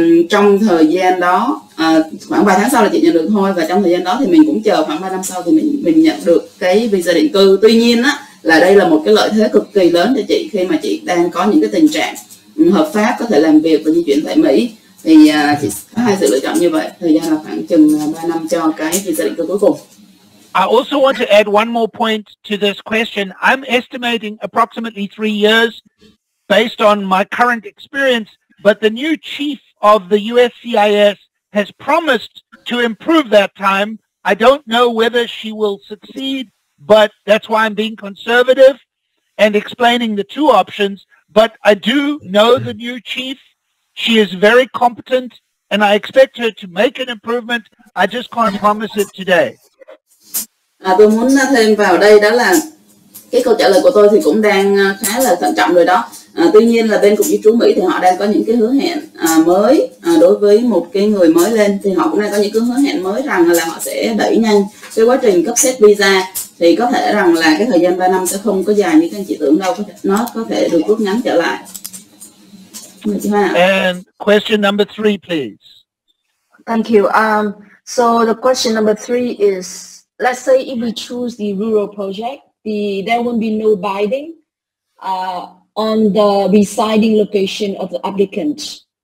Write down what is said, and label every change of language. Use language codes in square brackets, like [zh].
[vi] Trong thời gian đó khoảng 3 tháng sau là chị nhận được thôi, và trong thời gian đó thì mình cũng chờ khoảng 3 năm sau thì mình nhận được cái visa định cư. Tuy nhiên á, là đây là một cái lợi thế cực kỳ lớn cho chị khi mà chị đang có những cái tình trạng hợp pháp có thể làm việc và di chuyển tại Mỹ. Thì chị có hai sự lựa chọn như vậy, thời gian là khoảng chừng 3 năm cho cái visa định cư cuối cùng. [en] I also want to add one more point to this question. I'm estimating approximately 3 years based on my current experience, but the new chief of the USCIS has promised to improve that time. I don't know whether she will succeed, but that's why I'm being conservative and explaining the two options. But I do know the new chief. She is very competent, and I expect her to make an improvement. I just can't promise it today. [vi] Tôi muốn thêm vào đây đó là cái câu trả lời của tôi thì cũng đang khá là thận trọng rồi đó. Tuy nhiên là bên Cục Di trú Mỹ thì họ đang có những cái hứa hẹn mới đối với một cái người mới lên, thì họ cũng đang có những cái hứa hẹn mới rằng là họ sẽ đẩy nhanh cái quá trình cấp xét visa. Thì có thể rằng là cái thời gian 3 năm sẽ không có dài như các anh chị tưởng đâu, nó có thể được rút ngắn trở lại. [en] And question number 3, please. Thank you. So the question number 3 is, let's say if we choose the rural project, there will be no binding on the residing location of the applicant.